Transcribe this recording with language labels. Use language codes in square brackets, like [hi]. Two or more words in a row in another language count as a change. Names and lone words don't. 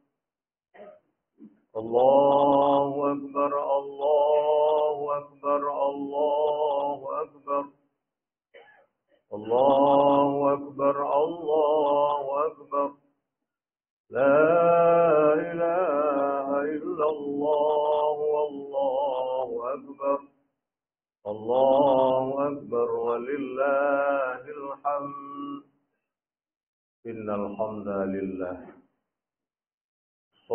[ar] الله أكبر، الله أكبر، الله أكبر. الله أكبر، الله أكبر. لا إله إلا الله، والله أكبر. الله أكبر ولله الحمد. إن الحمد لله.